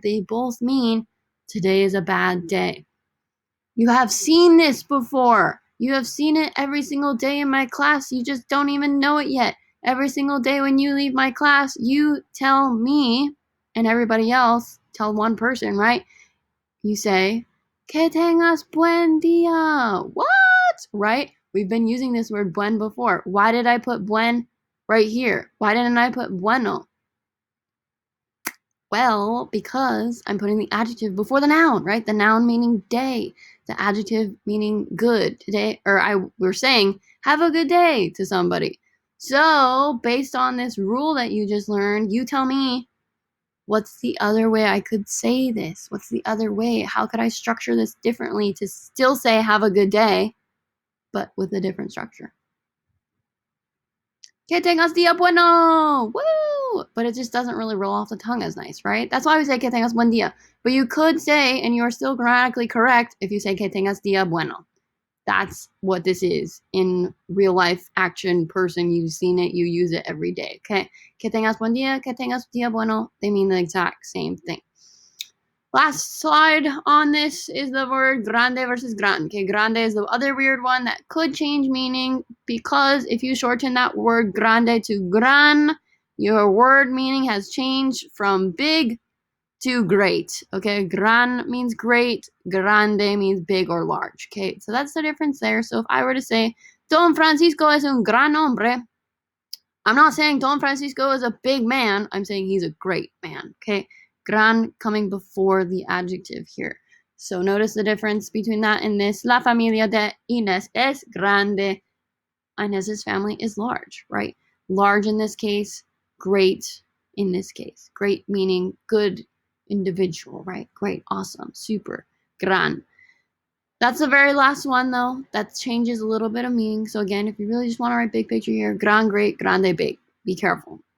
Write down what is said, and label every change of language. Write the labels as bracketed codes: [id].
[en] They both mean today is a bad day. You have seen this before. You have seen it every single day in my class. You just don't even know it yet. Every single day when you leave my class, you tell me and everybody else, tell one person, right? You say, [es] que tengas buen día. [en] What? Right? We've been using this word buen before. Why did I put buen right here? Why didn't I put bueno? Well, because I'm putting the adjective before the noun, right? The noun meaning day, the adjective meaning good. Today, we're saying, have a good day to somebody. So, based on this rule that you just learned, you tell me, what's the other way I could say this? What's the other way? How could I structure this differently to still say have a good day, but with a different structure? [es] Que tengas día bueno! [en] Woo! But it just doesn't really roll off the tongue as nice, right? That's why we say [es] que tengas buen día. [en] But you could say, and you're still grammatically correct, if you say [es] que tengas día bueno. [en] That's what this is in real life action person. You've seen it, you use it every day. Okay? [es] Que tengas buen día, que tengas día bueno. [en] They mean the exact same thing. Last slide on this is the word grande versus gran. Okay, grande is the other weird one that could change meaning because if you shorten that word grande to gran, your word meaning has changed from big to great. Okay, gran means great, grande means big or large. Okay, so that's the difference there. So if I were to say, [es] Don Francisco es un gran hombre, [en] I'm not saying Don Francisco is a big man. I'm saying he's a great man. Okay. Gran coming before the adjective here. So notice the difference between that and this. [es] La familia de Inés es grande. [en] Inés's family is large, right? Large in this case, great in this case. Great meaning good individual, right? Great, awesome, super, gran. That's the very last one, though. That changes a little bit of meaning. So again, if you really just want to write big picture here, gran, great, grande, big. Be careful.